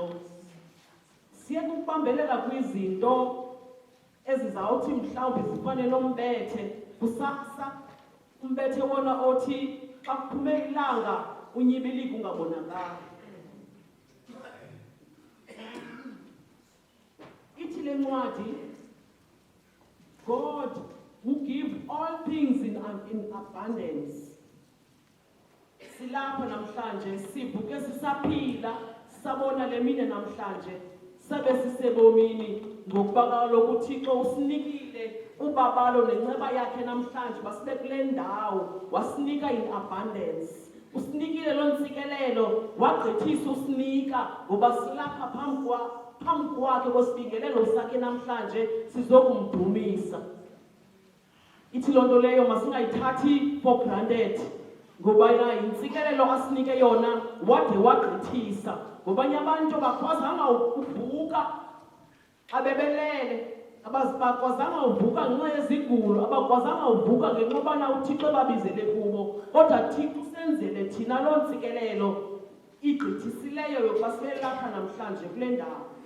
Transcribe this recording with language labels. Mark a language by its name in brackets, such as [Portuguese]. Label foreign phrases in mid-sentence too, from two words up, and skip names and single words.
[Xhosa] Siye kubambelela kwizinto ezizawuthi mhlawumbi zifane nombethe kusasa, umbethe wona othi xa kuphume ilanga unyibilika ungabonakali. Ithi le ncwadi, [English] God who gives all things in abundance. [Xhosa] Silapha namhlanje sivuke sisaphila, sabona le mini namhlanje, sabe sisebomini ngokuba kaloku uThixo usinikile ubabalo nenceba yakhe namhlanje basibe kule ndawo, wasinika [English] in abundance. [Xhosa] Usinikile lo ntsikelelo, wagqithisa usinika ngoba silapha phambi kwakhe kwesibingelelo sakhe namhlanje sizokumdumisa. Ithi loo nto leyo masingayithathi [English] for granted, [Xhosa] ngoba yintsikelelo asinike yona wade wagqithisa. Ngobanye abantu bakwazanga ukuvuka abebelele, abakwazanga uvuka ngenxa yezigulo, abakwazanga uvuka ngenxa yobana uThixo babizele kubo. Kodwa Thixo usenzele thina loo ntsikelelo igqithisileyo yokuba sibe lapha namhlanje kule ndawo.